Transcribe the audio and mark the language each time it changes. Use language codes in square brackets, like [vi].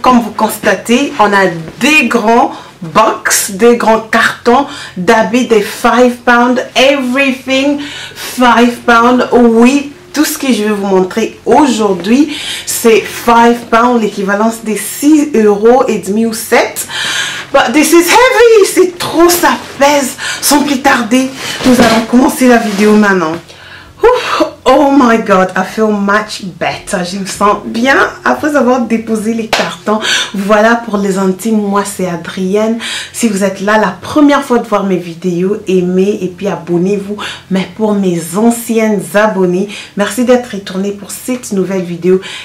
[fr] Comme vous constatez, on a des grands box, des grands cartons d'habits de 5 pounds, [en] everything 5 pounds. [fr] Oui, tout ce que je vais vous montrer aujourd'hui, c'est 5 pounds, l'équivalence des 6 € et demi ou 7. [en] But this is heavy, [fr] c'est trop, ça pèse. Sans plus tarder, nous allons commencer la vidéo maintenant. [en] Oh my god, I feel much better. [fr] Je me sens bien après avoir déposé les cartons. Voilà pour les intimes, moi c'est Adrienne. Si vous êtes là la première fois de voir mes vidéos, aimez et puis abonnez-vous. Mais pour mes anciennes abonnées, merci d'être retourné pour cette nouvelle vidéo.